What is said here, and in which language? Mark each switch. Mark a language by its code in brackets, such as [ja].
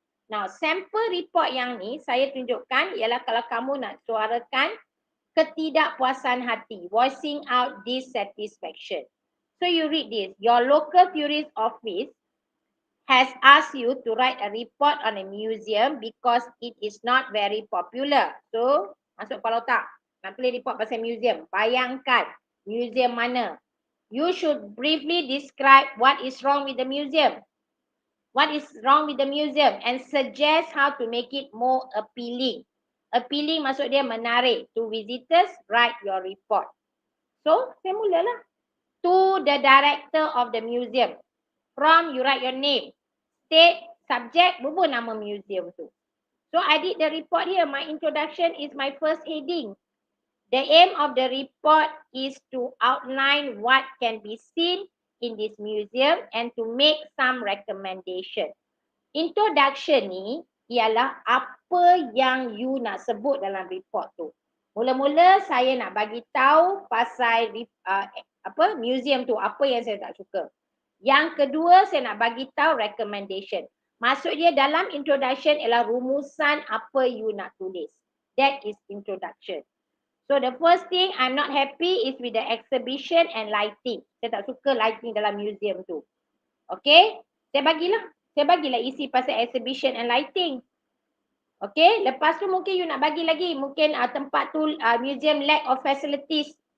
[ms] Now, sampel report yang ni saya tunjukkan ialah kalau kamu nak suarakan ketidakpuasan hati, [en] voicing out dissatisfaction. So you read this. Your local tourist office has asked you to write a report on a museum because it is not very popular. So, [ms] masuk kepala otak. Nak tulis report pasal museum. Bayangkan, Museum mana? [en] You should briefly describe what is wrong with the museum. What is wrong with the museum and suggest how to make it more appealing. Appealing [ms] maksud dia menarik. [en] To visitors, write your report. So, [ms] saya mulalah. [en] To the director of the museum. From, you write your name. State, subject, [ms] berapa nama museum tu. [en] So, I did the report here. My introduction is my first heading. The aim of the report is to outline what can be seen in this museum and to make some recommendation. [ms] Introduction ni ialah apa yang you nak sebut dalam report tu. Mula-mula saya nak bagi tahu pasal museum tu, apa yang saya tak suka. Yang kedua, saya nak bagi tahu recommendation. Maksud dia dalam introduction ialah rumusan apa you nak tulis. [en] That is introduction. So the first thing I'm not happy is with the exhibition and lighting. [ms] Saya tak suka lighting dalam museum tu. Okay, saya bagilah isi pasal [en] exhibition and lighting. [ms] Okay, lepas tu mungkin you nak bagi lagi. Mungkin tempat tu museum [en] lack of facilities.